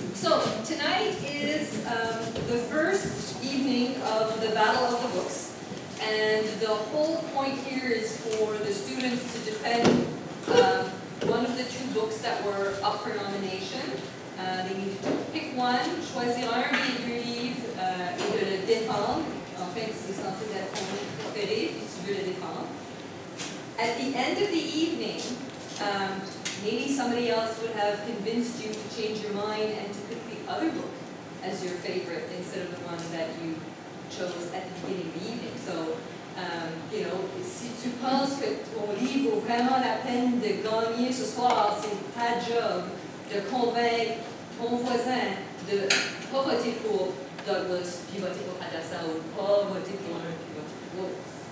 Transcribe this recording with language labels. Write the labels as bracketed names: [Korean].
[English] So tonight is the first evening of the Battle of the Books, and the whole point here is for the students to defend one of the two books that were up for nomination. They need to pick one, [French] choisir un des deux livres et de le défendre. En fait, c'est censé être ton livre préféré, puis tu veux le défendre. [English] At the end of the evening, maybe somebody else would have convinced you to change your mind and to pick the other book as your favorite instead of the one that you chose at the beginning of the evening. So, you know, [French] si tu penses que ton livre vaut vraiment la peine de gagner ce soir, c'est ta job de convaincre ton voisin de ne pas voter pour Douglas, puis voter pour Hadassah, ou pas voter pour l'un, puis voter pour l'autre.